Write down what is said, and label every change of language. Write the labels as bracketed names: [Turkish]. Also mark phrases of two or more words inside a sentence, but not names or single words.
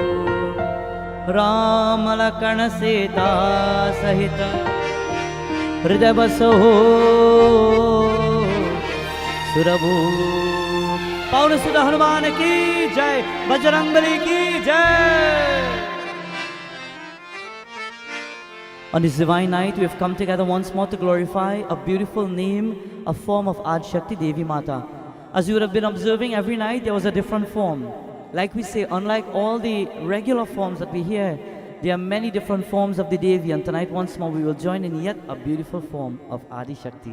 [Hindi] राम लखन सीता सहित, हृदय बसो सुरभूप। पवन सुत हनुमान की जय, बजरंगबली की जय। [English] On this divine night, we have come together once more to glorify a beautiful name, a form of Adi Shakti Devi Mata. As you would have been observing, every night there was a different form. Like we say, unlike all the regular forms that we hear, there are many different forms of the Devi, and tonight once more we will join in yet a beautiful form of Adi Shakti.